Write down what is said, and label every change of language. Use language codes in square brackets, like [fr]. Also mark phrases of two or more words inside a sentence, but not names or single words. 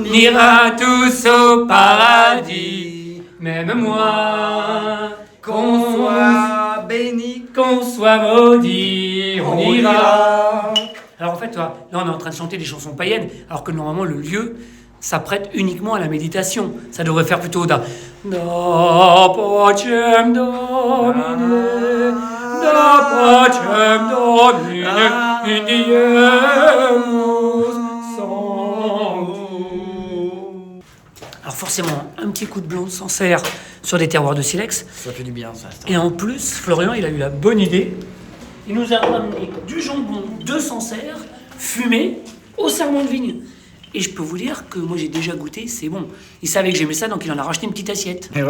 [fr] On ira tous au paradis, même moi, qu'on soit béni. qu'on soit maudit, on ira. Alors en fait, là, on est en train de chanter des chansons païennes, alors que normalement le lieu s'apprête uniquement à la méditation. Ça devrait faire plutôt [la] da pacem Domine, da pacem Domine, indiemus sanctum. [fr] Alors forcément, un petit coup de blanc de Sancerre sur des terroirs de silex. Ça fait du bien, ça. Et en plus, Florian, il a eu la bonne idée. Il nous a ramené du jambon de Sancerre, fumé, au serment de vigne. Et je peux vous dire que moi j'ai déjà goûté, c'est bon. Il savait que j'aimais ça, donc il en a racheté une petite assiette.